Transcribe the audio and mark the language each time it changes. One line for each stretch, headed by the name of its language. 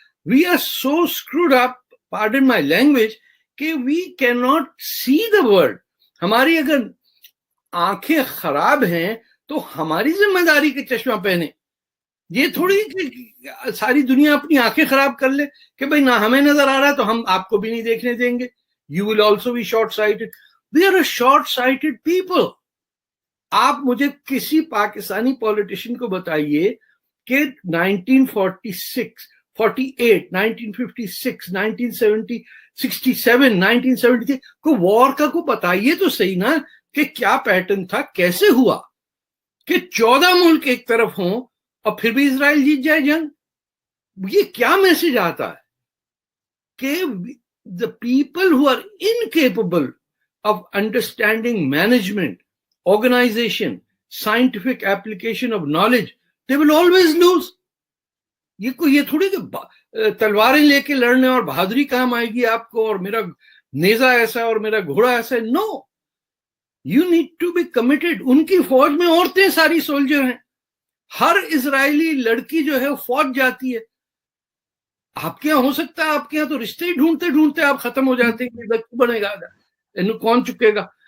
English: We are so screwed up, pardon my language, کہ we can not see the world.
Urdu: ہماری اگر آنکھیں خراب ہیں تو ہماری ذمہ داری کے چشمہ پہنے. یہ تھوڑی کہ ساری دنیا اپنی آنکھیں خراب کر لے کہ بھئی نہ ہمیں نظر آ رہا تو ہم آپ کو بھی نہیں دیکھنے دیں گے.
English: You will also be short-sighted. We are a short-sighted people.
Urdu: آپ مجھے کسی پاکستانی پولیٹیشین کو بتائیے کہ 1946, 48, 1956, 1970, 67, 1973 کو وار کا کو بتائیے تو صحیح نا کہ کیا پیٹرن تھا, کیسے ہوا کہ 14 ملک ایک طرف ہوں اور پھر بھی اسرائیل جیت جائے جنگ. یہ کیا میسج آتا ہے کہ
English: the people who are incapable of understanding management, organization, scientific application of knowledge, they will always lose.
Urdu: یہ تھوڑی کہ تلواریں لے کے لڑنے اور بہادری کام آئے گی آپ کو, اور میرا نیزہ ایسا ہے اور میرا گھوڑا ایسا ہے.
English: No, you need to be committed.
Urdu: ان کی فوج میں عورتیں ساری سولجر ہیں. ہر اسرائیلی لڑکی جو ہے فوج جاتی ہے. آپ کے یہاں ہو سکتا ہے, آپ کے یہاں تو رشتے ہی ڈھونڈتے آپ ختم ہو جاتے ہیں, بچہ بنے گا کون چکے گا.